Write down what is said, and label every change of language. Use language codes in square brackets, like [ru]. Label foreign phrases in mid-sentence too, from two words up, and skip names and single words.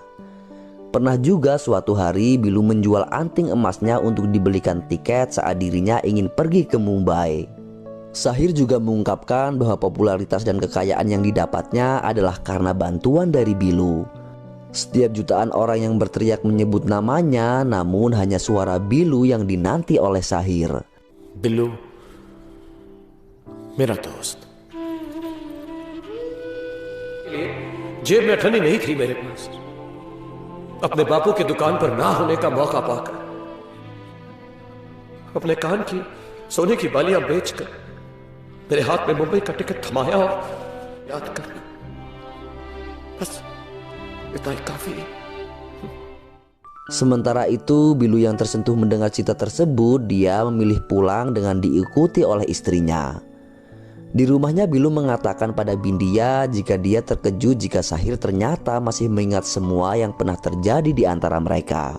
[id] Pernah juga suatu hari Bilu menjual anting emasnya untuk dibelikan tiket saat dirinya ingin pergi ke Mumbai. Sahir juga mengungkapkan bahwa popularitas dan kekayaan yang didapatnya adalah karena bantuan dari Bilu. Setiap jutaan orang yang berteriak menyebut namanya, namun hanya suara Bilu yang dinanti oleh Sahir. [hi] बिल्लू मेरा दोस्त, जेब में ठंडी नहीं थी मेरे पास। अपने बापू की दुकान पर ना होने का मौका पाकर अपने कान की सोने की बालियां बेचकर मेरे हाथ में मुंबई का टिकट थमाया और याद कर ली। बस इतना ही काफी। [id] Sementara itu, Bilu yang tersentuh mendengar cerita tersebut, dia memilih pulang dengan diikuti oleh istrinya. Di rumahnya, Bilu mengatakan pada Bindia jika dia terkejut jika Sahir ternyata masih mengingat semua yang pernah terjadi di antara mereka.